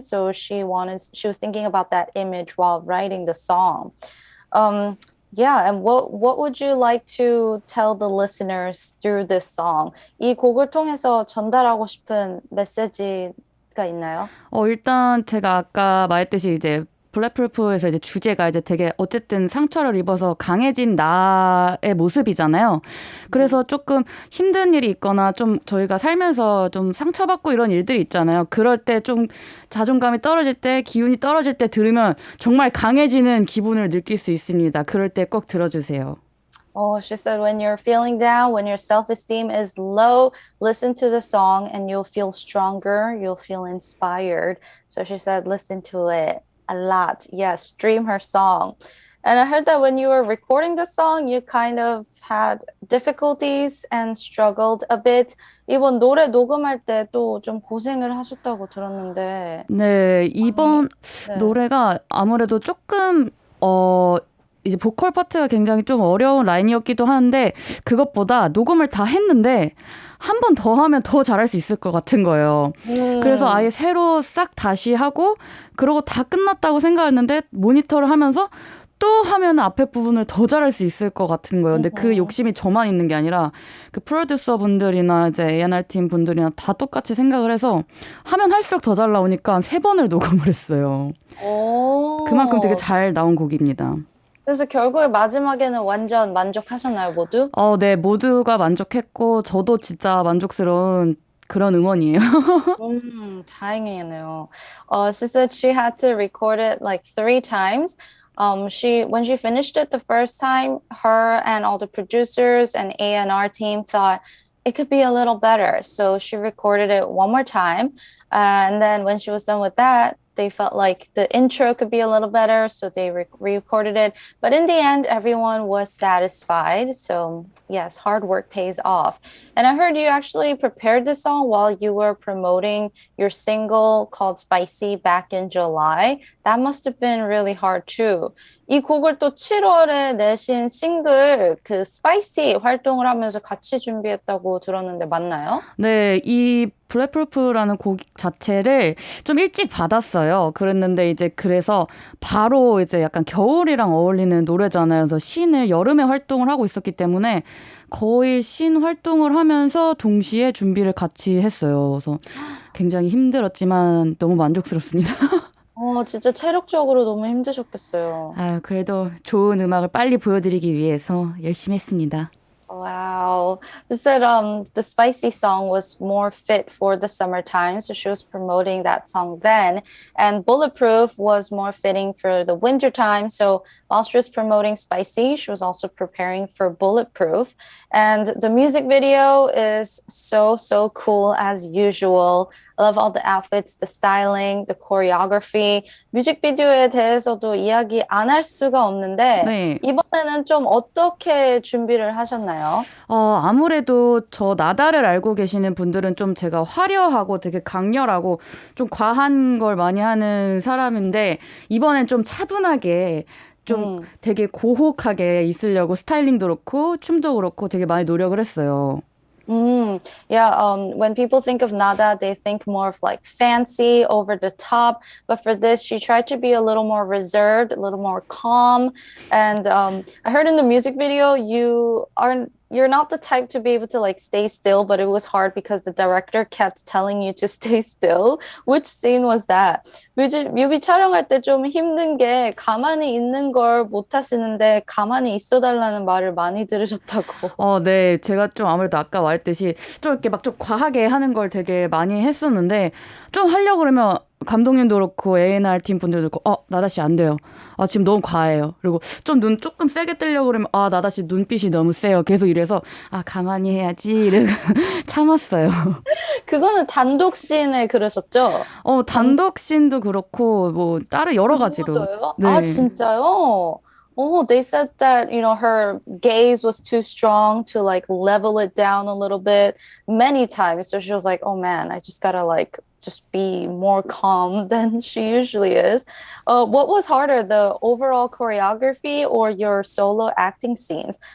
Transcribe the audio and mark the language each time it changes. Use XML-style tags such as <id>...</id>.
<en>So she was thinking about that image while writing the song. Yeah, and what would you like to tell the listeners through this song?</en> <ko>이 곡을 통해서 전달하고 싶은 메시지가 있나요? 일단 제가 아까 말했듯이 이제 블랙풀프에서 이제 주제가 이제 되게 어쨌든 상처를 입어서 강해진 나의 모습이잖아요. 그래서 조금 힘든 일이 있거나 좀 저희가 살면서 좀 상처받고 이런 일들이 있잖아요. 그럴 때 좀 자존감이 떨어질 때, 기운이 떨어질 때 들으면 정말 강해지는 기분을 느낄 수 있습니다. 그럴 때 꼭 들어주세요.</ko> <en>Oh, she said when you're feeling down, when your self-esteem is low, listen to the song and you'll feel stronger, you'll feel inspired. So she said listen to it a lot. Yes, stream her song. And I heard that when you were recording the song, you kind of had difficulties and struggled a bit.</en> <ko>이번 노래 녹음할 때 또 좀 고생을 하셨다고 들었는데. 네, 이번 네. 노래가 아무래도 조금, 이제 보컬 파트가 굉장히 좀 어려운 라인이었기도 하는데, 그것보다 녹음을 다 했는데, 한 번 더 하면 더 잘할 수 있을 것 같은 거예요. 그래서 아예 새로 싹 다시 하고, 그러고 다 끝났다고 생각했는데, 모니터를 하면서 또 하면 앞에 부분을 더 잘할 수 있을 것 같은 거예요. 근데 그 욕심이 저만 있는 게 아니라 그 프로듀서 분들이나 이제 A&R 팀 분들이나 다 똑같이 생각을 해서 하면 할수록 더 잘 나오니까 세 번을 녹음을 했어요. 그만큼 되게 잘 나온 곡입니다. 그래서 결국에 마지막에는 완전 만족하셨나요, 모두? 네, 모두가 만족했고 저도 진짜 만족스러운 그런 응원이에요. 다행이네요.</ko> <en>She said she had to record it like 3 times. When she finished it the first time, her and all the producers and A&R team thought it could be a little better. So she recorded it one more time. And then when she was done with that, they felt like the intro could be a little better. So they recorded it. But in the end, everyone was satisfied. So yes, hard work pays off. And I heard you actually prepared the song while you were promoting your single called Spicy back in July. That must have been really hard too.</en> <ko>이 곡을 또 7월에 내신 싱글 그 스파이시 활동을 하면서 같이 준비했다고 들었는데 맞나요? 네, 이 블랙풀프라는 곡 자체를 좀 일찍 받았어요. 그랬는데 이제 그래서 바로 이제 약간 겨울이랑 어울리는 노래잖아요. 그래서 신을 여름에 활동을 하고 있었기 때문에 거의 신 활동을 하면서 동시에 준비를 같이 했어요. 그래서 굉장히 힘들었지만 너무 만족스럽습니다. 진짜 체력적으로 너무 힘드셨겠어요. 아유, 그래도 좋은 음악을 빨리 보여드리기 위해서 열심히 했습니다.</ko> <en>Wow. She said the spicy song was more fit for the summertime, so she was promoting that song then. And Bulletproof was more fitting for the wintertime. So while she was promoting Spicy, she was also preparing for Bulletproof. And the music video is so, so cool as usual. I love all the outfits, the styling, the choreography.</en> <ko>뮤직비디오에 대해서도 이야기 안 할 수가 없는데 네. 이번에는 좀 어떻게 준비를 하셨나요? 아무래도 저 나다를 알고 계시는 분들은 좀 제가 화려하고 되게 강렬하고 좀 과한 걸 많이 하는 사람인데 이번엔 좀 차분하게 좀 되게 고혹하게 있으려고 스타일링도 그렇고 춤도 그렇고 되게 많이 노력을 했어요.</ko> <en>Yeah, when people think of Nada, they think more of like fancy, over the top. But for this, she tried to be a little more reserved, a little more calm. And I heard in the music video, you're not the type to be able to like stay still, but it was hard because the director kept telling you to stay still. Which scene was that?</en> <ko>뮤비 촬영할 때 좀 힘든 게 가만히 있는 걸 못 하시는데 가만히 있어 달라는 말을 많이 들으셨다고. 네. 제가 좀 아무래도 아까 말했듯이 좀 이렇게 막 좀 과하게 하는 걸 되게 많이 했었는데 좀 하려고 그러면 감독님도 그렇고 A&R 팀 분들도 그렇고 나다 씨 안 돼요. 지금 너무 과해요. 그리고 좀 눈 조금 세게 뜨려고 그러면 나다 씨 눈빛이 너무 세요. 계속 이래서 가만히 해야지 이래 참았어요. 그거는 단독 씬에 그러셨죠? 단독 씬도 그렇고 뭐 다른 여러 가지로. 그거도요? 네. 진짜요?</ko> <en>Oh, they said that, her gaze was too strong to like level it down a little bit many times. So she was like, oh man, I just gotta like just be more calm than she usually is. What was harder, the overall choreography or your solo acting scenes?</en>